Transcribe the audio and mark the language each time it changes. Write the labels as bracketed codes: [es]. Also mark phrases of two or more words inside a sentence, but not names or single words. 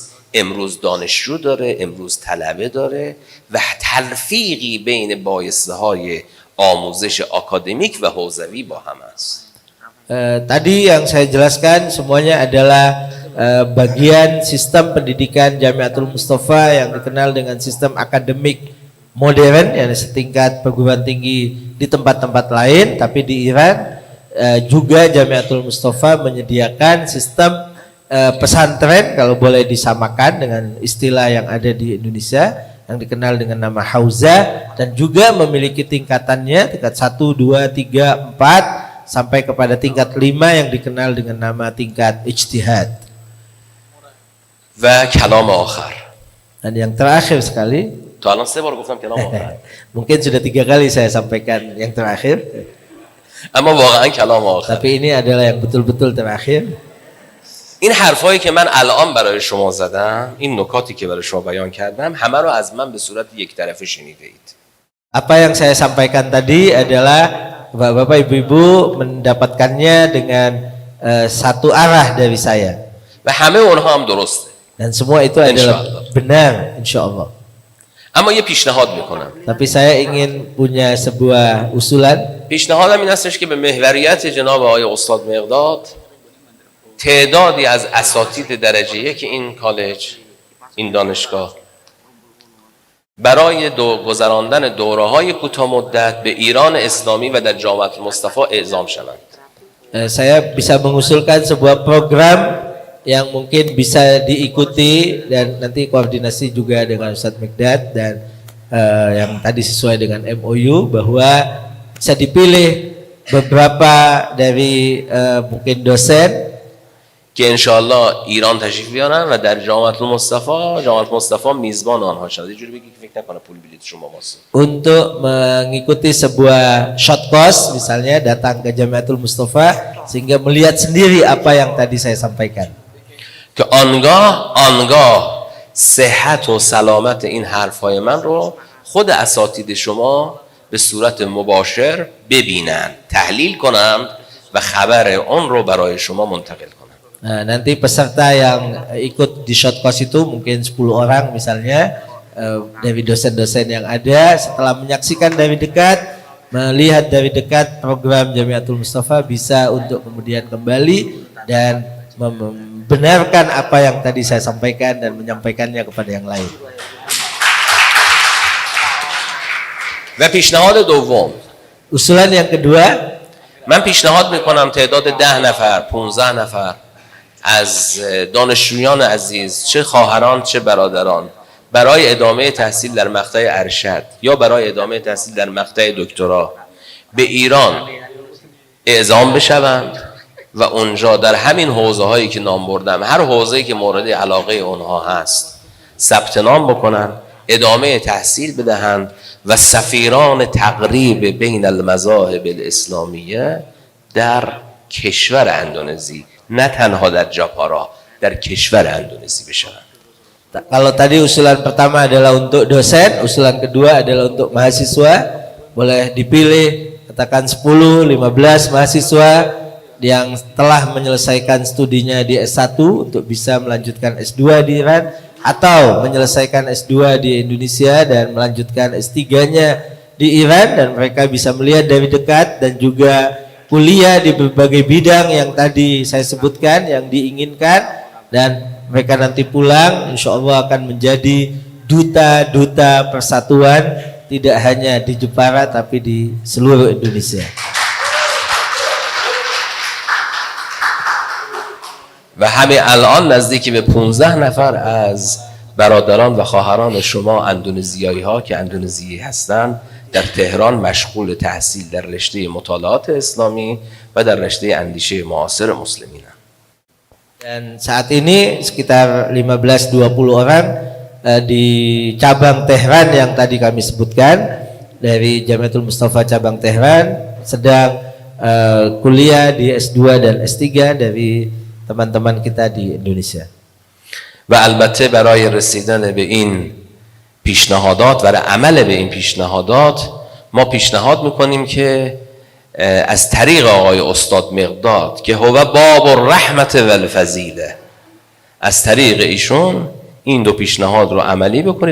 [fa] امروز دانشجو داره، امروز طلبه داره و تلفیقی بین بایسته های آموزش آکادمیک و حوزوی با هم است. [id] Tadi yang saya jelaskan semuanya adalah bagian sistem pendidikan Jamiatul Mustafa yang dikenal dengan sistem akademik modern yang setingkat perguruan tinggi di tempat-tempat lain, tapi di Iran juga Jamiatul Mustafa menyediakan sistem pesantren, kalau boleh disamakan dengan istilah yang ada di Indonesia yang dikenal dengan nama Hauza, dan juga memiliki tingkatannya, tingkat 1, 2, 3, 4 sampai kepada tingkat 5 yang dikenal dengan nama tingkat ijtihad. [fa] و کلام آخر. [id] Dan yang terakhir sekali, [fa] تا الان 3 بار گفتم کلام آخر. [id] mungkin sudah 3 kali saya sampaikan yang terakhir, [fa] اما واقعا کلام آخر. [id] tapi ini adalah yang betul-betul terakhir. [fa] این حرفایی که من الان برای شما زدم، این نکاتی که برای شما بیان کردم، همه رو از من به صورت یک طرفه شنیده اید. [id] Apa yang saya sampaikan tadi adalah Bapak Ibu mendapatkannya dengan satu arah dari saya. [fa] و همه اونها هم درسته. [id] Dan semua itu adalah benar, [ar] إن شاء الله. [fa] اما یه پیشنهاد میکنم. [id] Tapi saya ingin punya sebuah usulan. [fa] پیشنهادم این هستش که به محوریت جناب آقای استاد مقداد تعدادی از اساتید درجه یک این کالج، این دانشگاه، برای گذراندن دوره‌های کوتاه مدت به ایران اسلامی و در جامعه المصطفی اعزام شوند. [id] Saya bisa mengusulkan sebuah program yang mungkin bisa diikuti dan nanti koordinasi juga dengan Ustadz Mikdad dan yang tadi sesuai dengan MOU bahwa bisa dipilih beberapa dari mungkin dosen [fa] که انشاءالله ایران تشریف بیارن و در جامعه المصطفی میزبان آنها شد. یه جوری بگی که فکر نکنه پول بلیط شما واسه [id] untuk mengikuti sebuah [en] short course [id] misalnya datang ke Jamiatul Mustafa sehingga melihat sendiri apa yang tadi saya sampaikan. [fa] که آنگاه صحت و سلامت این حرفای من رو خود اساتید شما به صورت مباشر ببینن، تحلیل کنند و خبر اون رو برای شما منتقل کنند. [id] Nah, nanti peserta yang ikut di [en] short course [id] itu mungkin 10 orang misalnya dari dosen-dosen yang ada, setelah menyaksikan dari dekat, melihat dari dekat program Jamiatul Mustafa bisa untuk kemudian kembali dan membenarkan apa yang tadi saya sampaikan dan menyampaikannya kepada yang lain. [fa] و پیشنهاد دوم، [id] Usulan yang kedua, [fa] من پیشنهاد میکنم تعداد 10 نفر 15 نفر از دانشجویان عزیز، چه خواهران چه برادران، برای ادامه تحصیل در مقطع ارشد یا برای ادامه تحصیل در مقطع دکترا به ایران اعزام بشوند و اونجا در همین حوزه هایی که نام بردم، هر حوزه‌ای که مورد علاقه اونها هست، ثبت نام بکنن، ادامه تحصیل بدهند و سفیران تقریب [ar] بین المذاهب الاسلامیه [fa] در کشور اندونزی، نه تنها در جاپارا، در کشور اندونزی بشوند. [id] kalau tadi usulan pertama adalah untuk dosen, usulan kedua adalah untuk mahasiswa, boleh dipilih katakan 10, 15 mahasiswa yang telah menyelesaikan studinya di S1 untuk bisa melanjutkan S2 di Iran atau menyelesaikan S2 di Indonesia dan melanjutkan S3-nya di Iran, dan mereka bisa melihat dari dekat dan juga kuliah di berbagai bidang yang tadi saya sebutkan yang diinginkan, dan mereka nanti pulang [ar] إن شاء الله [id] akan menjadi duta-duta persatuan tidak hanya di Jepara tapi di seluruh Indonesia. [fa] و همین الان نزدیکی به 15 نفر از برادران و خواهران شما اندونزیایی ها که اندونزیایی هستند در تهران مشغول تحصیل در رشته مطالعات اسلامی و در رشته اندیشه معاصر مسلمین. [id] Dan saat ini sekitar 15-20 orang di cabang Tehran yang tadi kami sebutkan dari Jamiatul Mustafa cabang Tehran sedang kuliah di S2 dan S3 dari teman-teman kita di Indonesia. [fa] و البته برای رسیدن به این پیشنهادات و عمل به این پیشنهادات ما پیشنهاد میکنیم که از طریق آقای استاد مقداد که [ar] هو باب الرحمت و الفضیله، [fa] از طریق ایشون این دو پیشنهاد رو عملی بکنید.